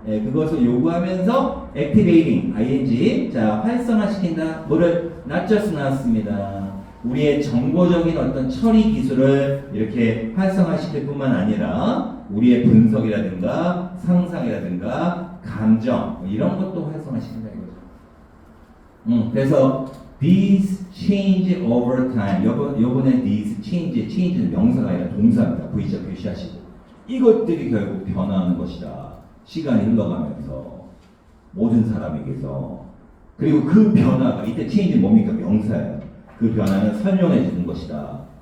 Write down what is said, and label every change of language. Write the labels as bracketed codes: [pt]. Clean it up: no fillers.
[ko] 네, 그것을 요구하면서 activating, ing, 자 활성화시킨다. 뭐를 [en] not just [ko] 나왔습니다. 우리의 정보적인 어떤 처리 기술을 이렇게 활성화시킬 뿐만 아니라 우리의 분석이라든가 상상이라든가 감정 이런 것도 활성화시킨다 이거죠. 그래서 [en] these change over time. [ko] 요번에 these change는 명사가 아니라 동사입니다. V자 표시하시고 이것들이 결국 변화하는 것이다. 시간이 흘러가면서 모든 사람에게서. 그리고 그 변화가 이때 change는 뭡니까? 명사예요. 그 변화는 설명해 주는 것이다.